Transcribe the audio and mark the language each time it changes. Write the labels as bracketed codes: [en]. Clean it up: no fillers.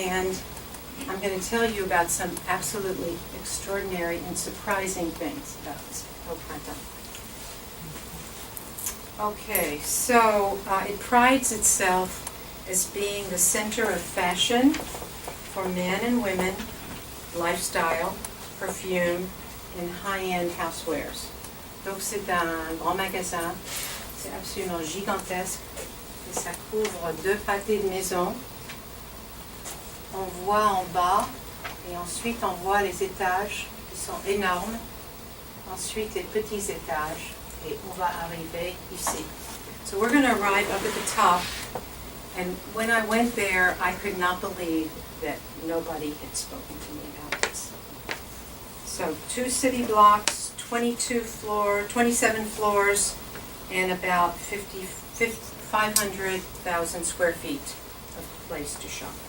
[en] And I'm going to tell you about some absolutely extraordinary and surprising things about Au Printemps. Okay, so it prides itself as being the center of fashion for men and women, lifestyle, perfume, and high-end housewares. [fr] Donc c'est un grand magasin, c'est absolument gigantesque, et ça couvre 2 pâtés de maison. On voit en bas, et ensuite on voit les étages qui sont énormes, ensuite les petits étages, et on va arriver ici. [en] So we're going to arrive up at the top, and when I went there, I could not believe that nobody had spoken to me about this. So 2 city blocks, 27 floors, and about 500,000 square feet of place to shop.